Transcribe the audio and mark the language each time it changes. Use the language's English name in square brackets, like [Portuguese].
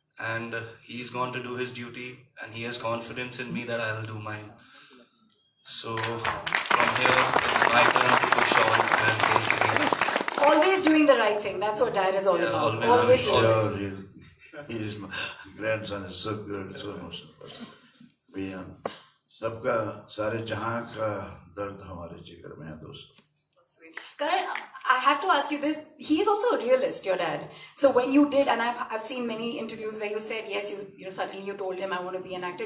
[English] And he's gone to do his duty, and he has confidence in me that I'll do mine. So from here, it's my turn to push on and take the lead. Always doing the right thing. That's what dad is all Yeah, about. always doing the Sure, he's my grandson is so good, so emotional person. We [Hindi] सबका सारे जहां का दर्द हमारे जिगर में है दोस्तों. [English] Karan, I have to ask you this. He is also a realist, your dad. So when you did, and I've seen many interviews where you said, yes, you suddenly you told him, I want to be an actor.